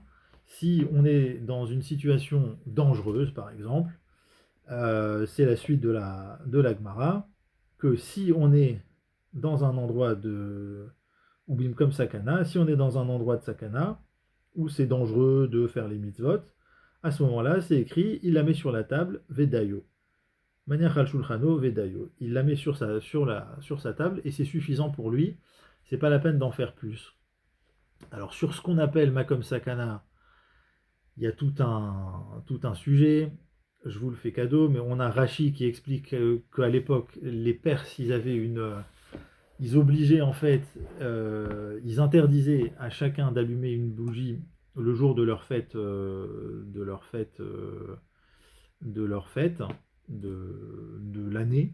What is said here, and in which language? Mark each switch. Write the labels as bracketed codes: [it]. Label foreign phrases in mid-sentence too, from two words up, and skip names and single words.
[fr] Si on est dans une situation dangereuse, par exemple, c'est la suite de la Gemara, que si on est dans un endroit de ou [he] במקום סכנה, [fr] si on est dans un endroit de sakana où c'est dangereux de faire les mitzvot, à ce moment-là, c'est écrit, il la met sur la table, vedayo. [he] מניחה על שולחנו ודיו. [fr] Il la met sur sa table et c'est suffisant pour lui. C'est pas la peine d'en faire plus. Alors sur ce qu'on appelle [he] מקום סכנה, [fr] il y a tout un sujet. Je vous le fais cadeau, mais on a Rashi qui explique qu'à l'époque, les Perses, ils avaient ils obligeaient en fait, ils interdisaient à chacun d'allumer une bougie le jour de leur fête, de leur fête de l'année.